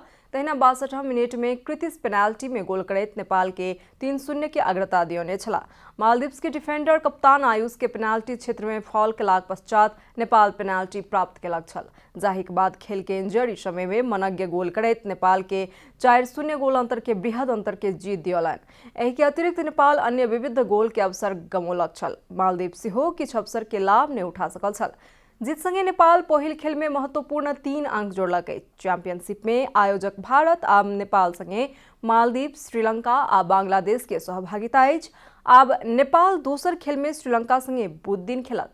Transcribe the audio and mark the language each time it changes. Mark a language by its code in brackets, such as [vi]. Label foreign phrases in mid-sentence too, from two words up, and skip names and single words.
[mai] तहिना 62 मिनट में कृतिश पेनाल्टी में गोल करैत नेपाल के 3-0 के अग्रता दियौने छलाह। मालदीव्स के डिफेंडर कप्तान आयुष के पेनाल्टी क्षेत्र में फॉल केलाक पश्चात नेपाल पेनाल्टी प्राप्त केलक छल, जाहिक बाद खेल के इंजरी समय में मनग्य गोल करैत नेपाल के 4-0 गोल अंतर के बृहद अंतर के जीत दियौलनि। एहि के अतिरिक्त नेपाल अन्य विविध गोल के अवसर गमौलक छल। मालदीव सेहो किछु अवसर के लाभ नहि उठा सकल छल। जीत संगे नेपाल पहिल खेल में महत्वपूर्ण 3 अंक जोड़लक अछि। चैंपियनशिप में आयोजक भारत आ नेपाल संगे मालदीव, श्रीलंका आ बांग्लादेश के सहभागिता अछि। आब नेपाल दोसर खेल में श्रीलंका संगे बुध दिन खेलत।